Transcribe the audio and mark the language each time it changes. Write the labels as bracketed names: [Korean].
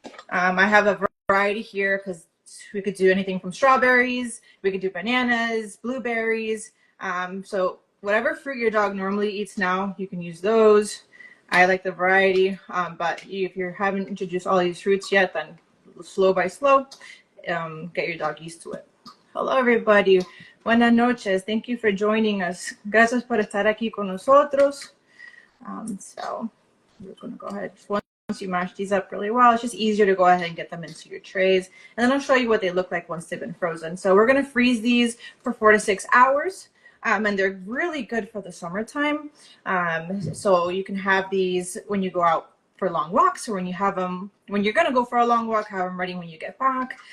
[English] I have a variety here because we could do anything from strawberries, we could do bananas, blueberries, so whatever fruit your dog normally eats now, you can use those. I like the variety, but if you haven't introduced all these fruits yet, then slow by slow, get your dog used to it. Hello everybody, [Spanish] buenas noches, [English] thank you for joining us. [Spanish] Gracias por estar aquí con nosotros. [English] So we're going to go ahead, once you mash these up really well, it's just easier to go ahead and get them into your trays. And then I'll show you what they look like once they've been frozen. So we're going to freeze these for 4 to 6 hours. And they're really good for the summertime. So you can have these when you go out for long walks, or when you have them, when you're going to go for a long walk, have them ready when you get back.